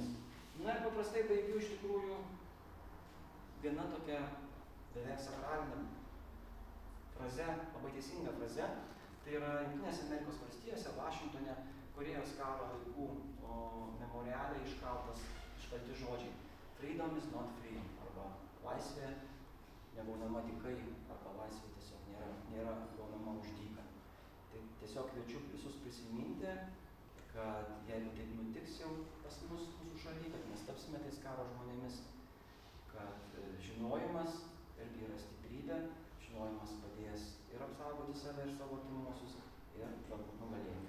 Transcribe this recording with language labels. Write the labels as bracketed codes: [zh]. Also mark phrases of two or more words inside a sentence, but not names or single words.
[lt] Na ir paprastai baigiu iš tikrųjų viena tokia beveik sakralinė fraze, labai teisinga fraze, tai yra Jungtinėse Amerikos valstijose, Vašingtone, Korėjos karo laikų memoriale iškalti žodžiai [en] "Freedom is not free", [lt] arba laisvė negaunama dykai, arba laisvė tiesiog nėra gaunama už dyką. Tai tiesiog kviečiu visus prisiminti, kad jeigu taip nutiks jau pas mus mūsų šalyje, kad mes tapsime tais karo žmonėmis, kad žinojimas irgi yra stiprybė, žinojimas padės ir apsaugoti save ir savo artimuosius ir galbūt nugalėti.